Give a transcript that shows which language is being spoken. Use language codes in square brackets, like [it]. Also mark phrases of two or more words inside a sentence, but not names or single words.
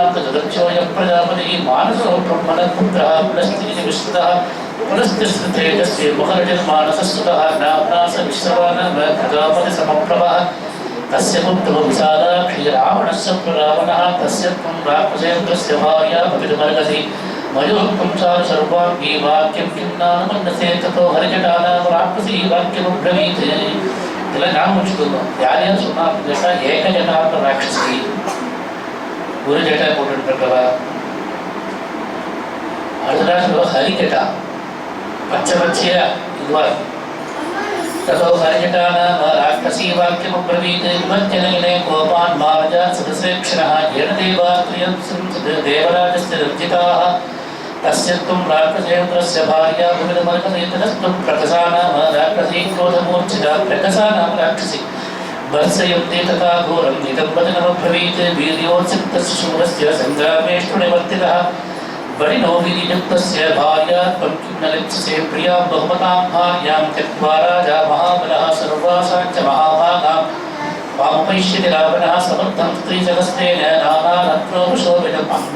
[sa] तदक्षोऽयं प्रजापतिः मानसो ब्रह्मणः पुत्रः पुलस्त्रीति विश्रुतः पुलस्त्यस्तेजस्वी मुखर्जन्मानसस्तुतः नाम्ना स विश्रवानः प्रजापतिसमप्रभः तस्य पुत्रो विशालाक्षी रावणस्य रावणः तस्य त्वं राक्षसेन्द्रस्य भार्या भवितुमर्हसि मयोक्तं चारु सर्वाङ्गी वाक्यं किं नामन्यसे ततो हरिजटानां राक्षसी वाक्यमब्रवीत्. [ta] இதெல்லாம் ஞாபகம் வச்சுக்கணும். யார் யார் சொன்னா அப்படின்னு கேட்டால் ஏகஜட்டான ராட்சசி, ஒரு ஜட்டா போட்டுருக்கவா. அடுத்ததாக சொல்லுவா ஹரிஜட்டா, பச்சை பச்சையா இதுவா. [sa] ततो हरिजटानां राक्षसी वाक्यमब्रवीत् विमज्जनयने कोपान् मार्जा सदसेक्षणः येन देवात्रियं देवराजस्य रञ्जिताः तस्य त्वं राक्षसेन्द्रस्य भार्या भवितुमर्हसि ततस्त्वं प्रकसा नाम राक्षसी क्रोधमूर्छिता प्रकसा नाम राक्षसी भर्त्सयन्ति तथा घोरं निदम्बनमब्रवीत् वीर्योत्सिक्तस्य शूरस्य सङ्ग्रामेषु निवर्तितः बलिनो विनियुक्तस्य भार्या त्वं किं न लिप्स्यसे प्रियां बहुमतां भार्यां त्यक्त्वा राजा महाबलः सर्वासां च महाभागां वामुपैष्यति रावणः समर्थं स्त्रीजगस्तेन नानारत्नोपशोभितम्